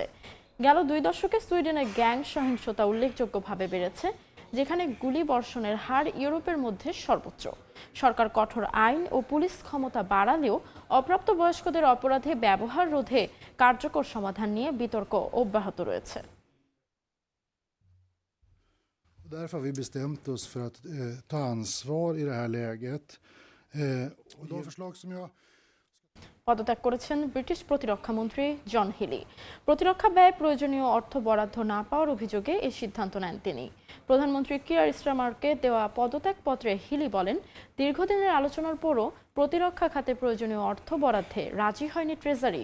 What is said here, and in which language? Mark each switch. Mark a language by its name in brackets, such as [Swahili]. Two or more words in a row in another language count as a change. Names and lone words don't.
[Bangla] গেল 2 দশকে সুইডেনে গ্যাং সহিংসতা উল্লেখযোগ্যভাবে বেড়েছে, যেখানে গুলি বর্ষণের হার ইউরোপের মধ্যে সর্বোচ্চ। সরকার কঠোর আইন ও পুলিশ ক্ষমতা বাড়ালেও অপ্রাপ্তবয়স্কদের অপরাধে ব্যবহার রোধে কার্যকর সমাধান নিয়ে বিতর্ক অব্যাহত রয়েছে। [Swedish] Därför har vi bestämt oss för att ta ansvar i det här läget. Och de förslag som jag [Bangla] পদত্যাগ করেছেন ব্রিটিশ প্রতিরক্ষামন্ত্রী জন হিলি। প্রতিরক্ষা ব্যয় প্রয়োজনীয় অর্থ বরাদ্দ না পাওয়ার অভিযোগে এই সিদ্ধান্ত নেন তিনি। প্রধানমন্ত্রী কিয়ার স্টারমারকে দেওয়া পদত্যাগপত্রে হিলি বলেন, দীর্ঘদিনের আলোচনার পরও প্রতিরক্ষা খাতে প্রয়োজনীয় অর্থ বরাদ্দে রাজি হয়নি ট্রেজারি।